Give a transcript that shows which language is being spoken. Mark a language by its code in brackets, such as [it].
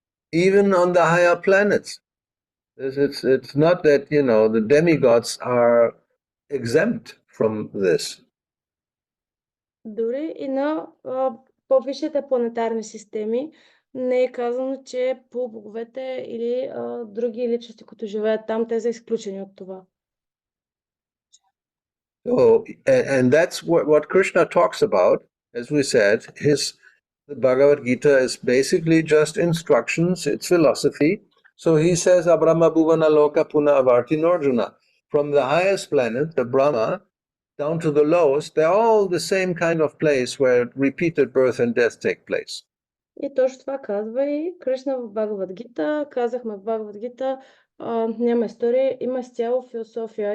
[en] Even on the higher planets. It's not that, the demigods are exempt from this. [bg] Дори и на по-висшите планетарни системи не е казано, че полубоговете или други личности, които живеят там, те са изключени от това. [en] So, and that's what Krishna talks about, as we said. The Bhagavad Gita is basically just instructions, it's philosophy. So he says, [sa] Abrahma Bhuvana Loka Puna Avarti Arjuna. [en] From the highest planet, the Brahma, down to the lowest, they're all the same kind of place where repeated birth and death take place. [bg] И точно това казва и Кришна в Бхагавад Гита. Казахме в Бхагавад Гита, няма история, има изцяло философия.